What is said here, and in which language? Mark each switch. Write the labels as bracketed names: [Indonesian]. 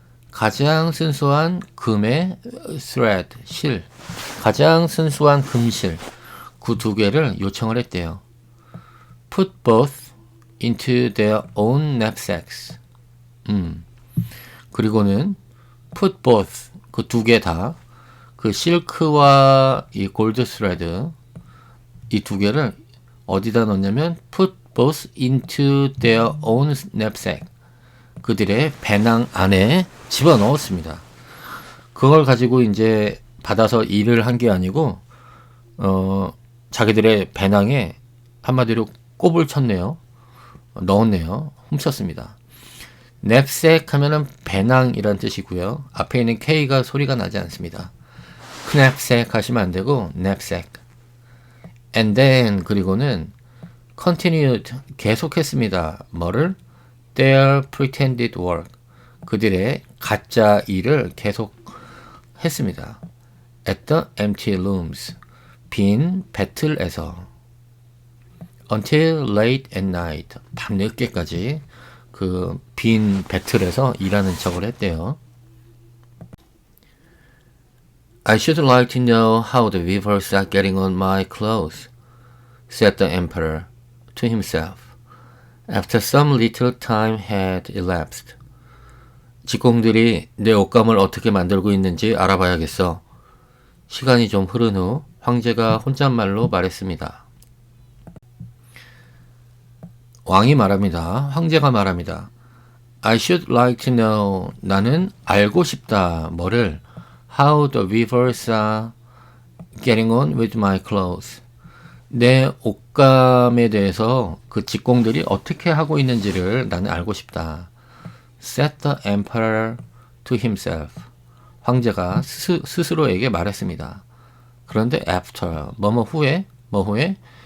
[Korean] 가장 순수한 금의 thread, 실, 가장 순수한 금실, 그 두 개를 요청을 했대요. [English] Put both into their own knapsacks. [Korean] 그리고는 put both, 그 두 개 다, 그 실크와 이 골드 스레드, 이 두 개를 어디다 넣냐면 [English] put both into their own knapsack. [Korean] 그들의 배낭 안에 집어넣었습니다. 그걸 가지고 이제 받아서 일을 한 게 아니고 자기들의 배낭에 한마디로 꼽을 쳤네요. 넣었네요. 훔쳤습니다. knapsack 하면은 배낭이란 뜻이고요. 앞에 있는 K가 소리가 나지 않습니다. knapsack 하시면 안 되고 knapsack. [English] and then [Korean] 그리고는 continued 계속했습니다. [English] 뭐를? their pretended work. [Korean] 그들의 가짜 일을 계속 했습니다. [English] at the empty rooms. [Korean] 빈 배틀에서 [English] until late at night. [Korean] 밤늦게까지 그 빈 배틀에서 일하는 척을 했대요. [English] I should like to know how the weavers are getting on my clothes, said the emperor to himself, after some little time had elapsed. [Korean] 직공들이 내 옷감을 어떻게 만들고 있는지 알아봐야겠어. 시간이 좀 흐른 후 황제가 혼잣말로 말했습니다. 왕이 말합니다. 황제가 말합니다. [English] I should like to know. [Korean] 나는 알고 싶다. 뭐를? [English] How the weavers are getting on with my clothes. [Korean] 내 옷감에 대해서 그 직공들이 어떻게 하고 있는지를 나는 알고 싶다. [English] Said the emperor to himself. [Korean] 황제가 스스로에게 말했습니다. 그런데 after, 뭐뭐 후에, 뭐 후에?